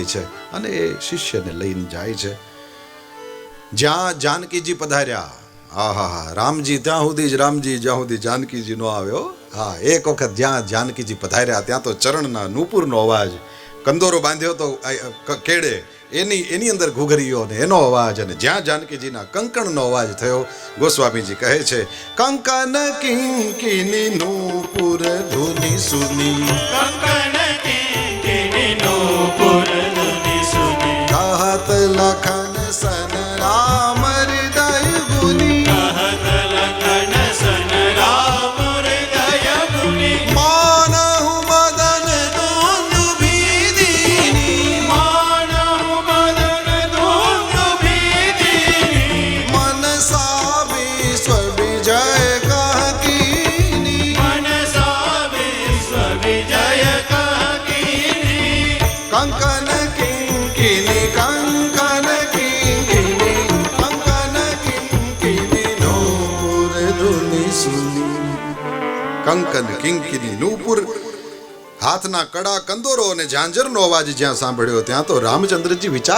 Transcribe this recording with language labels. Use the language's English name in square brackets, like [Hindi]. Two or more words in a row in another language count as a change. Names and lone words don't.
[Gujarati] છે અને એ શિષ્યને લઈને જાય છે જ્યાં જાનકીજી પધાર્યા આહા રામજી ત્યાં સુધી જ રામજી જ્યાં સુધી જાનકીજી નો આવ્યો હા એક વખત જ્યાં જાનકીજી પધાર્યા ત્યાં તો ચરણના નૂપુરનો અવાજ કંદોરો બાંધ્યો તો કેડે એની અંદર ઘૂઘરીયો ને એનો અવાજ અને જ્યાં જાનકીજીના કંકણનો અવાજ થયો ગોસ્વામીજી કહે છે [Awadhi] कंकन किंकिनी नूपुर धुनी सुनी कंकन किंकिनी नूपुर धुनि सुनी कहत लखन सन राम हृदय गुनी कहत लखन सन राम हृदय गुनी मानहु मदन दुंदुभीदीनी मानहु मदन दुन्दुभिदिनी मनसा विश्व विजय कहकीनी मनसा विश्व विजय कहकीनी कंकन किंकिनी कंकन किंकिनी कंकन किंकिनी नूपुर धुनी सुनी कंकन किंकिनी नूपुर [Gujarati] હાથના કડા કંદોરો અને ઝાંઝરનો અવાજ જ્યાં સાંભળ્યો ત્યાં તો રામચંદ્રજી વિચાર